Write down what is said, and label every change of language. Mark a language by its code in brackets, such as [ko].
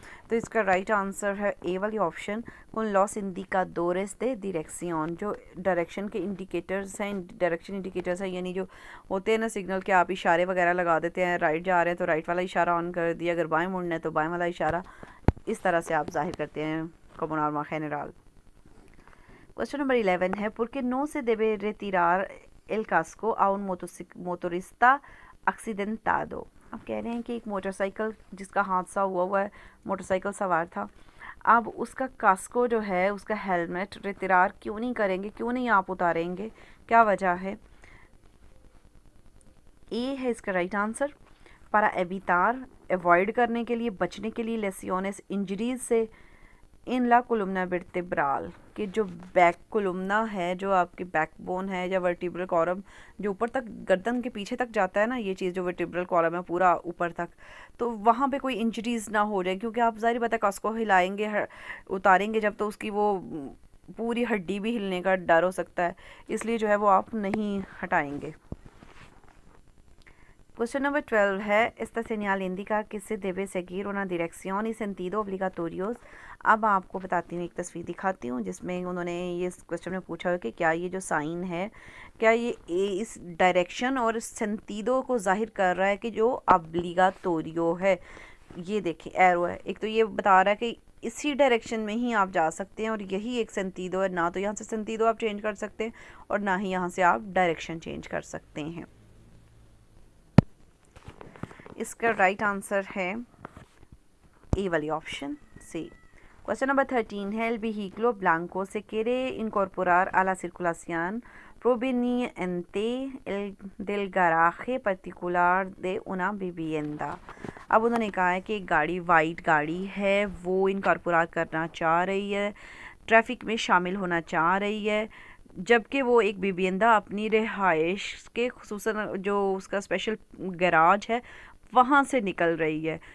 [hi] तो इसका right answer है ए वाली option, [es] con los indicadores de dirección, [hi] जो डायरेक्शन के इंडिकेटर्स हैं, डायरेक्शन इंडिकेटर्स हैं, यानी जो होते हैं ना सिग्नल के आप इशारे वगैरह लगा देते हैं, राइट जा रहे हैं तो राइट वाला इशारा ऑन कर दिया, अगर बाएं मुड़ना है तो बाएं वाला इशारा, इस तरह से आप जाहिर करते हैं [es] como norma general। [hi] Question number 11 है, [es] porque no se debe retirar el casco a un motorista accidentado। [hi] अब कह रहे हैं कि एक मोटरसाइकिल जिसका हादसा हुआ है, मोटरसाइकिल सवार था, अब उसका कास्को जो है, उसका हेलमेट रितिरार क्यों नहीं करेंगे, क्यों नहीं आप उतारेंगे, क्या वजह है। ए है इसका right answer, [es] para evitar [hi] avoid करने के लिए, बचने के लिए, लेसियोनेस इंजरीज से, [es] इन ला कोलुमना वर्टेब्रल, [hi] कि जो बैक कोलुमना है, जो आपकी बैकबोन है या वर्टिब्रल कॉलम जो ऊपर तक गर्दन के पीछे तक जाता है ना, ये चीज़ जो वर्टिब्रल कॉलम है पूरा ऊपर तक, तो वहाँ पे कोई इंजरीज ना हो जाए, क्योंकि आप ज़ाहिर बात है कास्को हिलाएंगे उतारेंगे जब, तो उसकी वो पूरी हड्डी भी हिलने का डर हो सकता है, इसलिए जो है वो आप नहीं हटाएंगे। Cuestión number 12 है, [es] esta señal indica que se debe seguir una dirección y sentido obligatorios। [hi] अब आपको बताती हूँ, एक तस्वीर दिखाती हूँ जिसमें उन्होंने ये क्वेश्चन में पूछा है कि क्या ये जो साइन है, क्या ये इस डायरेक्शन और सेंटीडो को जाहिर कर रहा है कि जो ऑब्लिगाटोरियो है। ये देखें एरो है, एक तो ये बता रहा है कि इसी डायरेक्शन में ही आप जा सकते हैं और यही एक सेंटीडो है, ना तो यहाँ से सेंटीडो आप चेंज कर सकते हैं और ना ही यहाँ से आप डायरेक्शन चेंज कर सकते हैं। इसका राइट आंसर है ए वाली ऑप्शन सी। क्वेश्चन नंबर 13 है, [es] el vehículo blanco se quiere incorporar a la circulación proveniente del garaje particular de una vivienda। [hi] अब उन्होंने कहा है कि एक गाड़ी, वाइट गाड़ी है, वो इनकॉर्पोरेट करना चाह रही है, ट्रैफिक में शामिल होना चाह रही है, जबकि वो एक विवियंदा अपनी रिहाइश के खुसूसन जो उसका स्पेशल गैराज है वहाँ से निकल रही है।